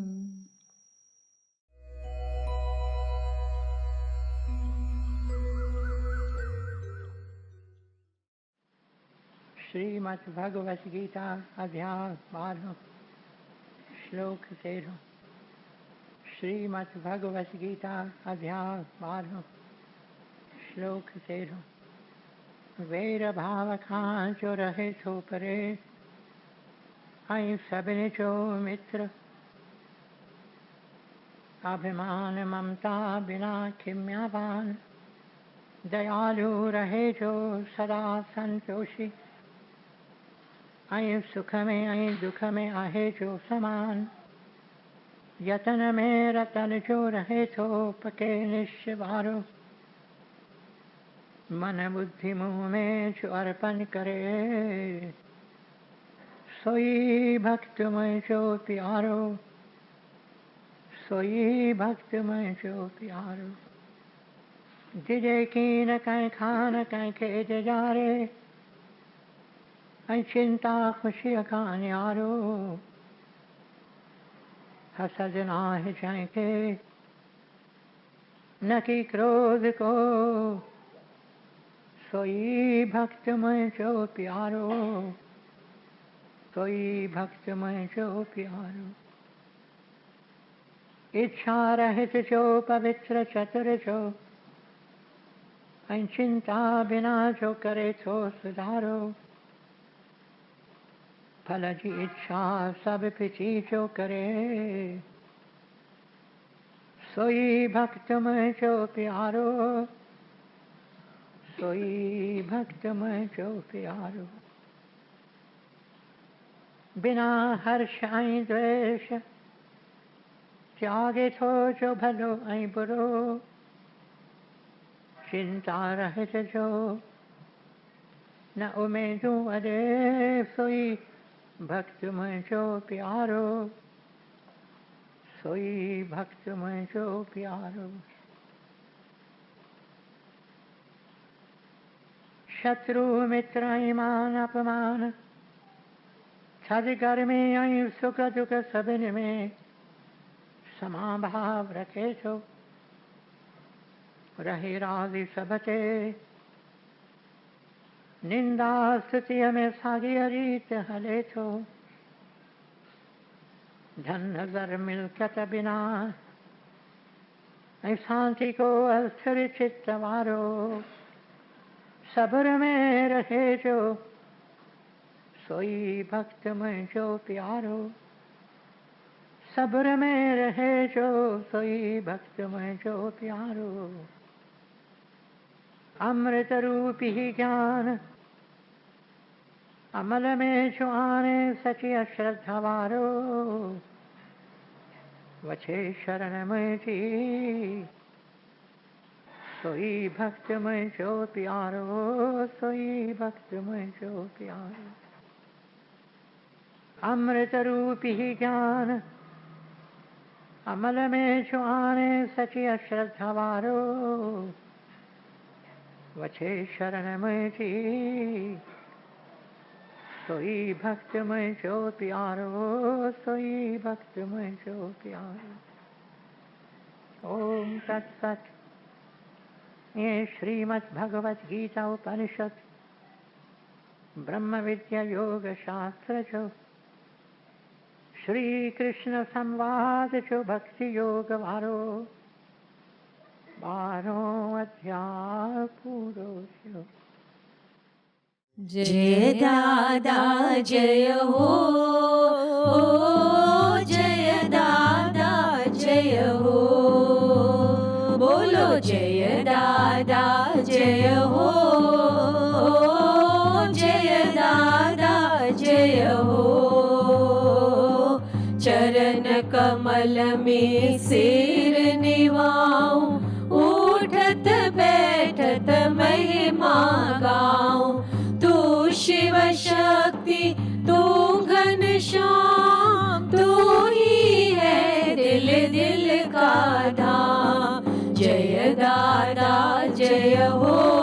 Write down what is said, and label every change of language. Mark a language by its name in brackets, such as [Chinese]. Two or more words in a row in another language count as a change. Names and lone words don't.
[Sindhi] श्रीमद् भगवत गीता अध्याय 12 श्लोक 13। श्रीमद् भगवत गीता अध्याय 12 श्लोक 13। वैर भाव खां जो रहे थो परे, ऐं सभिनी जो मित्र। अभिमान ममता बिना खिम्यावान, दयालु रहे जो सदा संतोषी। ऐं सुख में ऐं दुख में आहे जो समान, यतन में रतन जो रहे थो पके निश्चवारो। मन बुद्धि मुँह में जो अर्पण करे, सोई भक्त में जो प्यारो। सोई भक्त में जो प्यारो। जिजे की न कहीं खान कहीं खेत जारे, ऐं चिंता ख़ुशीअ खां निहारो हसद नाहे जंहिंखे न की क्रोध को सोई भक्त मुंहिंजो प्यारो सोई भक्त मुंहिंजो प्यारो इच्छा रहित जो पवित्र चतुर जो ऐं चिंता बिना जो करे थो सुधारो फल जी इच्छा सब पिछी जो करे सोई भक्त मुंहिंजो प्यारो सोई भक्त मुंहिंजो प्यारो बिना हर्ष ऐं द्वेष त्यागे थो जो भलो ऐं बुरो चिंता रहित जो न उमेदूं अॾे सोई भक्त मुंहिंजो प्यारो सोई भक्त मुंहिंजो प्यारो शत्रु मित्र ऐं मान अपमान थधि गर्मी ऐं सुख दुख सभिनी में समाभाव रखे थो रहे राज़ी सभ ते निंदा स्तुतीअ में साॻीअ रीत हले थो धन ज़र मिल्कियत बिना ऐं शांति को अस्थिर चित्त वारो सब्र में रहे जो सोई भक्त मुंहिंजो प्यारो सब्र में रहे जो सोई भक्त मुंहिंजो प्यारो अमृत रूपी ज्ञान अमल में जो आने सची अश्रद्धा वारो वछे शरण मुंहिंजी सोई भक्त मुंहिंजो प्यारो सोई भक्त मुंहिंजो प्यारो अमृत रूपी ज्ञान अमल में जो आने सची अश्रद्धा वारो वछे शरण मुंहिंजी सोई भक्त मुंहिंजो प्यारो सोई भक्त मुंहिंजो प्यारो [Sanskrit] ओम तत्सत [Sindhi] ये श्रीमद् भगवद गीता उपनिषद ब्रह्म विद्या योग शास्त्र जो श्री कृष्ण संवाद जो भक्ति योग वारो 12 अध्याय पूरो थियो। [Hindi] जय दादा जय हो जय दादा जय हो बोलो जय दादा जय हो जय दादा जय हो चरण कमल में सिर निवाऊं उठत बैठत महिमा गाऊं तू शिव शक्ति तू घनश्याम तू ही है दिल दिल का धाम जय दादा जय हो